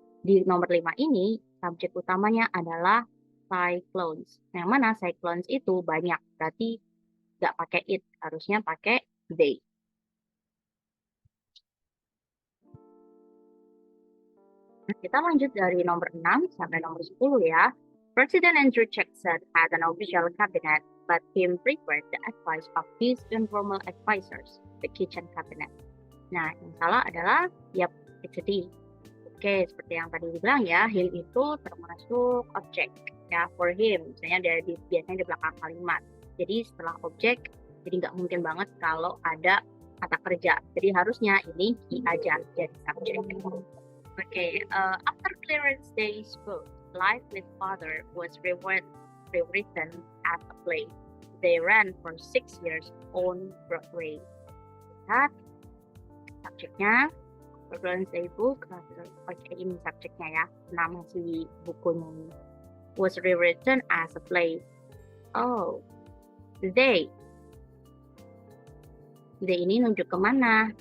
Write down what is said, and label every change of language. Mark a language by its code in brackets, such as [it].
[id] Di nomor 5 ini, subjek utamanya adalah cyclones. Yang mana cyclones itu banyak, berarti nggak pakai it, harusnya pakai they. Nah, kita lanjut dari nomor 6 sampai nomor 10 ya. [en] President Andrew Jackson had an official cabinet, but him preferred the advice of his informal advisors, the kitchen cabinet. [id] Nah, yang salah adalah, [en] it's a D. [id] Oke, seperti yang tadi dibilang ya, him itu termasuk objek ya, for him. Misalnya biasanya di belakang kalimat. Jadi setelah objek, jadi nggak mungkin banget kalau ada kata kerja. Jadi harusnya ini he aja jadi subjek. [en] Oke, after Clarence Day's book, Life with Father was rewritten as a play. They ran for 6 years on Broadway. [id] Lihat, subjeknya Clarence Day book, oke ini subjeknya ya, nama si bukunya ini. [en] Was rewritten as a play. [id] Oh, they ini nunjuk kemana?